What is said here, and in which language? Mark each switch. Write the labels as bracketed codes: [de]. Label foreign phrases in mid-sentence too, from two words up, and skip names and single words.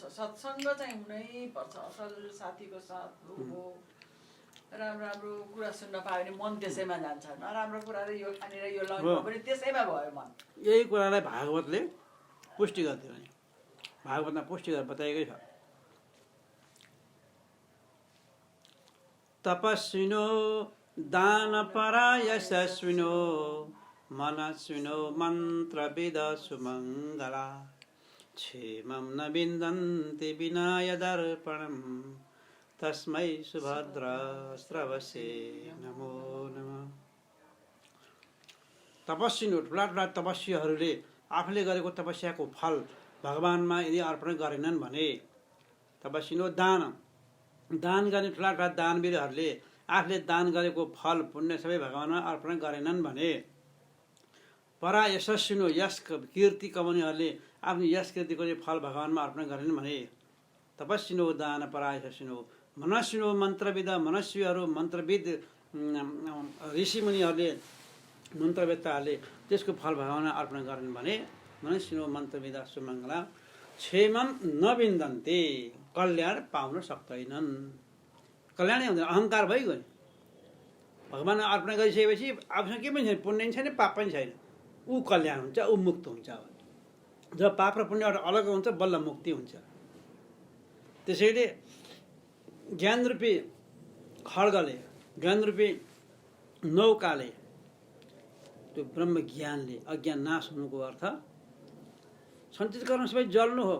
[ne] सत्सङ्ग चाहिँ हुनै पर्छ। असल साथीको साथ हो राम्रो कुरा सुन्न पायो भने मन त्यसैमा जान्छ। नराम्रो कुरा र यो खानेर यो लगाउनु पनि त्यसैमा भयो मन। यही कुरालाई भागवतले पुष्टि गर्थ्यो भने भागवतमा पुष्टि गरेर बताएकै छ। [sa] तपस्विनो दानपरा यशस्विनो मनस्विनो मन्त्रविद सुमङ्गला क्षेमं न विन्दन्ति विनाय दर्पणं तस्मै सुभद्रास्त्रवसे नमो नमः। [ne] तपस्विनो ठुला ठुला तपस्वीहरूले आफूले गरेको तपस्याको फल भगवानमा यदि अर्पण गरेनन् भने तपस्विनो दान गर्ने ठुला ठुला दानवीरहरूले आफूले दान गरेको फल पुण्य सबै भगवानमा अर्पण गरेनन् भने [sa] परा यशस्विनो [ne] यश कीर्ति कमाउनेहरूले आफ्नो यश कीर्तिको फल भगवानमा अर्पण गरेनन् भने [sa] तपस्विनो दान परा यशस्विनो मनस्विनो मन्त्रविद [ne] मनस्वीहरू मन्त्रविद ऋषिमुनिहरूले मन्त्रवेत्ताहरूले त्यसको फल भगवानमा अर्पण गरेनन् भने [sa] मनस्विनो मन्त्रविद सुमङ्गला क्षेमं न विन्दन्ते [ne] कल्याण पाउन सक्दैनन्। कल्याणै हुँदैन अहङ्कार भइगयो नि। भगवान् अर्पण गरिसकेपछि आफूसँग के पनि छैन पुण्य पनि छैन पाप पनि छैन ऊ कल्याण हुन्छ ऊ मुक्त हुन्छ। जब पाप र पुण्यबाट अलग हुन्छ बल्ल मुक्ति हुन्छ। त्यसैले ज्ञानरूपी खड्गले ज्ञानरूपी नौकाले त्यो ब्रह्म ज्ञानले अज्ञान नाश हुनुको अर्थ सञ्चित कर्म सबै जल्नु हो।